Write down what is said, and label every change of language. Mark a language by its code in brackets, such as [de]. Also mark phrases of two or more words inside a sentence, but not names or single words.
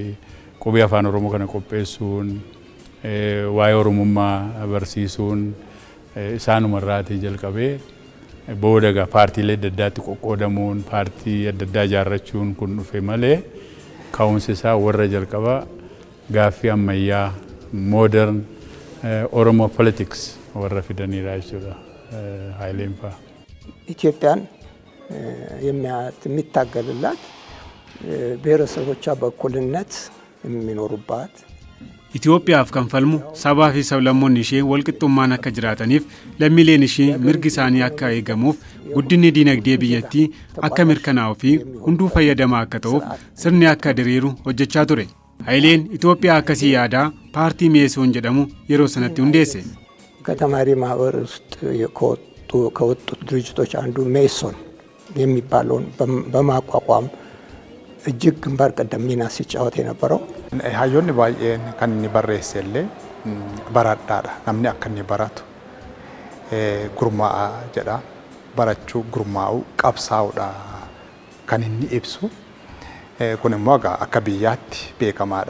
[om] Qubee afaan Oromoo kana qopheessuun waa'ee Oromummaa barsiisuun isaanuma irraatii jalqabee booda paartiilee adda addaatti qoqqoodamuun paartii adda addaa ijaarrachuun kun dhufe malee ka'umsi isaa warra jalqaba gaaffii ammayyaa [en] modern Oromo politics [om] warra fidaniidha jechuudha Hayileen faa. [am] ኢትዮጵያን የሚታገልላት ብሔረሰቦቿ በእኩልነት የሚኖሩባት [om] Itoophiyaaf kan falmu sabaa fi sablammoonni ishee walqixxummaan akka jiraataniif lammiileen ishee mirgi isaanii akka eegamuuf guddinni diinagdee biyyattii akka mirkanaa'uu fi hunduu fayyadamaa akka ta'uuf sirni akka diriiru hojjechaa ture. Hayileen Itoophiyaa akkasii yaadaa paartii Meesoon jedhamu yeroo sanatti hundeesse. [am] ከተማሪ ማህበር ውስጥ ከወጡት ድርጅቶች አንዱ ሜሶን የሚባለውን በማቋቋም እጅግ ግንባር ቀደም ሚና ሲጫወት የነበረው [om] hayyoonni baay'een kan inni barreessellee baradhaadha namni akka inni baratu gurmaa'aa jedha barachuu gurmaa'uu qabsaa'uudha kan inni ibsu kun immoo akka biyyaatti beekamaadha.